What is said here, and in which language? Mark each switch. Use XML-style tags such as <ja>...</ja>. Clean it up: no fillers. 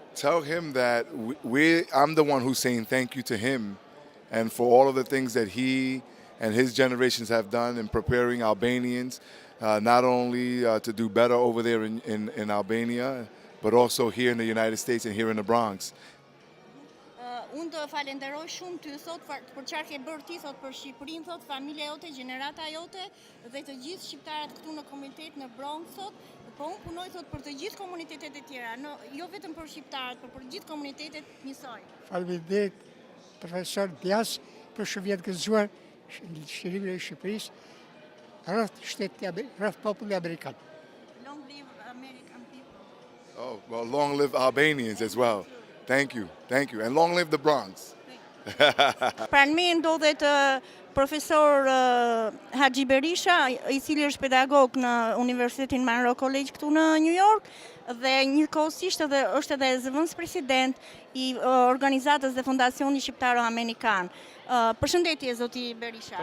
<en>Tell him that I'm the one who's saying thank you to him and for all of the things that he and his generations have done in preparing Albanians, not only to do better over there in Albania, but also here in the United States and here in the Bronx.</en> <sq>Unë të falenderoj shumë ty sot për çfarë ke bërë ti sot për Shqipërinë, thot familja jote, gjenerata jote dhe të gjithë shqiptarët këtu në komunitet në Bronx sot. Po unë punoj thot për të gjithë komunitetet e tjera, jo vetëm për shqiptarët, por për gjithë komunitetet njësoj. Faleminderit profesor Diaz për shërbjet gëzuar Shqipërinë e Shqipërisë rreth popullit amerikan.</sq> <en>Long live American people. Oh, well, long live Albanians as well. Thank you, and long live the Bronx.</en> <sq>Pranë me ndodhet profesor Haxhi Berisha, i cili është pedagog në Universitetin Monroe College këtu në New York, dhe njëkohësisht është edhe zëvendës president i organizatës dhe fondacionit shqiptaro-amerikan. Përshëndetje zoti Berisha.</sq>